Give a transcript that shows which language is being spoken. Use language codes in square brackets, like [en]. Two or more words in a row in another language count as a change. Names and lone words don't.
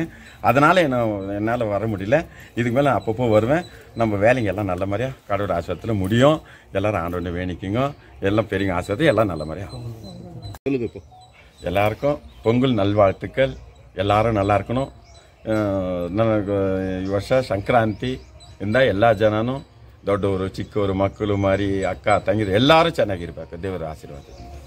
[ta] அதனால் என்னால் வர முடியல. இதுக்கு மேலே அப்பப்போ வருவேன். நம்ம வேலைங்க எல்லாம் நல்ல மாதிரியாக கடவுள் ஆசீர்வாதத்தில் முடியும். எல்லோரும் ஆண்டவனை வேணிக்குங்க. எல்லாம் பெரிய ஆசீர்வாதம் எல்லாம் நல்ல மாதிரியாக சொல்லுது. இப்போ எல்லாருக்கும் பொங்கல் நல்வாழ்த்துக்கள். எல்லாரும் நல்லா இருக்கணும். [kn] ಈ ವರ್ಷ ಸಂಕ್ರಾಂತಿ ಇಂದ ಎಲ್ಲ ಜನನು ದೊಡ್ಡವರು ಚಿಕ್ಕವರು ಮಕ್ಕಳು ಮರಿ ಅಕ್ಕ ತಂಗಿರು ಎಲ್ಲರೂ ಚೆನ್ನಾಗಿರ್ಬೇಕು. ದೇವರ ಆಶೀರ್ವಾದ.